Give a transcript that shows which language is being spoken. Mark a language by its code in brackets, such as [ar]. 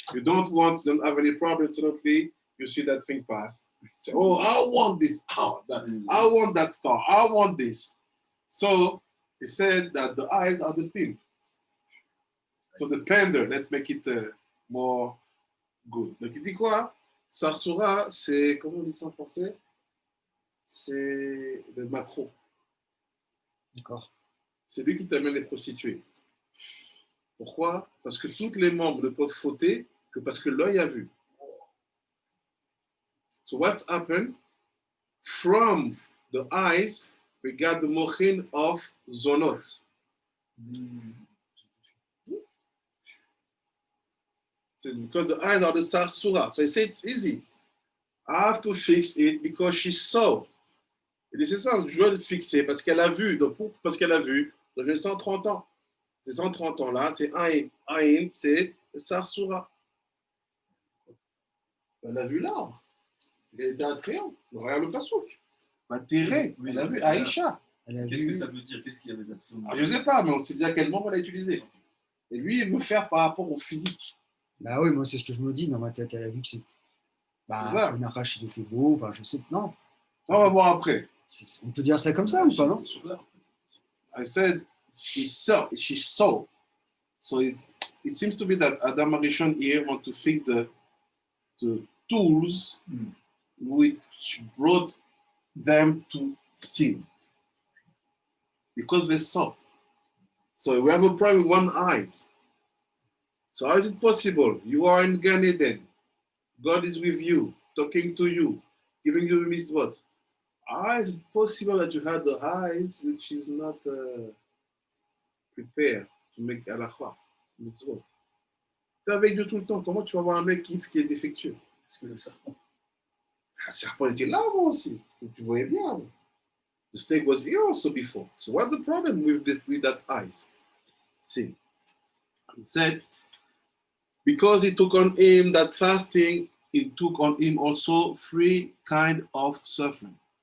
[en] You don't have any problem, suddenly you see that thing pass. Say, oh, I want this car, I want that car, I want this. So he said that the eyes are the pimp. So the pander, let's make it more good. [fr] Donc il dit quoi? Sarsura, c'est, comment on dit ça en français? C'est le macro. D'accord. C'est lui qui t'amène les prostituées. Pourquoi? Parce que tous les membres ne peuvent fauter que parce que l'œil a vu. [en] So what's happened? From the eyes, we got the mochin of zonot. So because the eyes are the sarsura. So he said it's easy. I have to fix it because she saw. [fr] Il dit c'est ça, je dois le fixer parce qu'elle a vu. Donc, parce qu'elle a vu, donc j'ai 130 ans. Ces 130 ans-là, c'est Aïn. Aïn, c'est le Sarsura. Elle a vu l'arbre. Il était attrayant. Regarde le pasouk. Batéré. Elle a vu Aïcha. Qu'est-ce que ça veut dire? Qu'est-ce qu'il y avait d'attrayant? Je ne sais pas, mais on sait déjà quel mot on l'a utilisé. Et lui, il veut faire par rapport au physique. Bah oui, moi c'est ce que je me dis dans ma tête. Elle a vu que c'est. Bah, C'est ça. le Narache, il était beau. Enfin, je sais. Non. On va voir après. On peut dire ça comme ça ou pas, non? [en] I said she saw. So it seems to be that Adam Arishon here want to fix the tools which brought them to sin. Because they saw. So we have a problem with one eye. So how is it possible? You are in Gan Eden. God is with you, talking to you, giving you mitzvot. How is it possible that you have the eyes which is not prepared to make halakha, mitzvot? [fr] Tu es avec Dieu tout le temps. Comment tu vas voir un mec qui est défectueux? Parce que le serpent. Le serpent était là avant aussi. Donc, tu voyais bien. [en] The snake was here also before. So what's the problem with that eyes? See, he said, because he took on him that fasting, he took on him also 3 kinds of suffering.